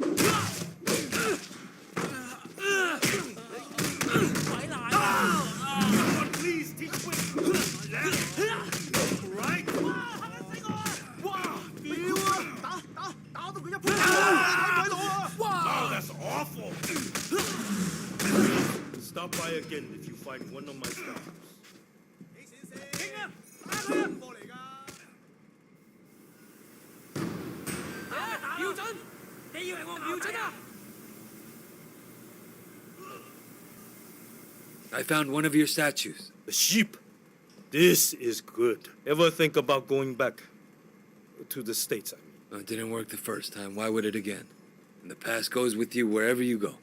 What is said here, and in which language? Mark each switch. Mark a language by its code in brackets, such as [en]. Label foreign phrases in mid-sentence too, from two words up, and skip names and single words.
[en] Someone please teach me. Left, right. Oh, that's awful. Stop by again if you find one of my statues. [yue] 傾啊！打佢過嚟㗎！瞄準！你以為我瞄準啊？ [en] I found one of your statues. The sheep. This is good. Ever think about going back to the States, I mean? It didn't work the first time. Why would it again? And the past goes with you wherever you go.